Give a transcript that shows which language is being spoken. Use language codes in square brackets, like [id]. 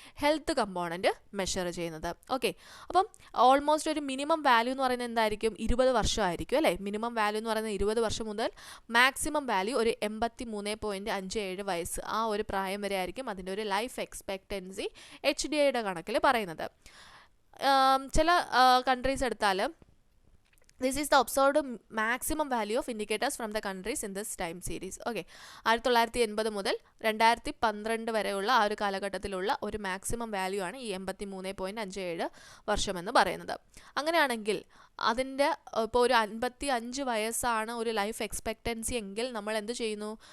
[ml] Health component measure ചെയ്യുന്നത്. Okay, അപ്പം almost ഒരു മിനിമം വാല്യൂ എന്ന് പറയുന്നത് എന്തായിരിക്കും? 20 വർഷമായിരിക്കും അല്ലേ. മിനിമം വാല്യൂ എന്ന് പറയുന്നത് 20 വർഷം മുതൽ മാക്സിമം വാല്യൂ ഒരു 83.57 വയസ്സ്, ആ ഒരു പ്രായം വരെ ആയിരിക്കും അതിൻ്റെ ഒരു ലൈഫ് എക്സ്പെക്റ്റൻസി HDIയുടെ കണക്കിൽ പറയുന്നത്. ചില കൺട്രീസ് എടുത്താൽ [en] this is the observed maximum value of indicators from the countries in this time series. [ml] Okay, 1980 മുതൽ 2012 വരെയുള്ള ആ ഒരു കാലഘട്ടത്തിലുള്ള ഒരു മാക്സിമം വാല്യൂ ആണ് ഈ 83.57 വർഷമെന്ന് പറയുന്നത്. അങ്ങനെയാണെങ്കിൽ അതിൻ്റെ ഇപ്പോൾ ഒരു 55 വയസ്സാണ് ഒരു ലൈഫ് എക്സ്പെക്റ്റൻസി എങ്കിൽ നമ്മൾ എന്ത് ചെയ്യുന്നു?